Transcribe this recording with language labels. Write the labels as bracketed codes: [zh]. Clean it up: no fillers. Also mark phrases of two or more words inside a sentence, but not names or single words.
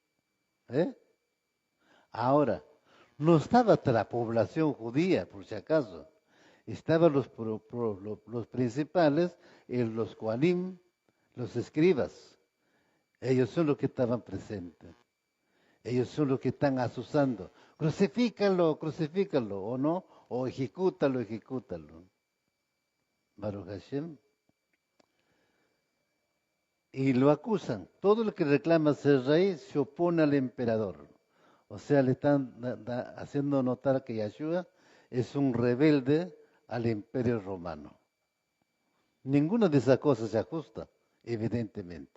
[es] Ahora, no estaba toda la población judía, por si acaso. Estaban los principales, los Kohanim, los escribas. Ellos son los que estaban presentes. Ellos son los que están asusando. Crucifícalo, crucifícalo, o no, o ejecútalo, ejecútalo. [he] ברוך השם. [es] Y lo acusan. Todo el que reclama ser rey se opone al emperador. O sea, le están haciendo notar que Yahshua es un rebelde al imperio romano. Ninguna de esas cosas se ajusta, evidentemente.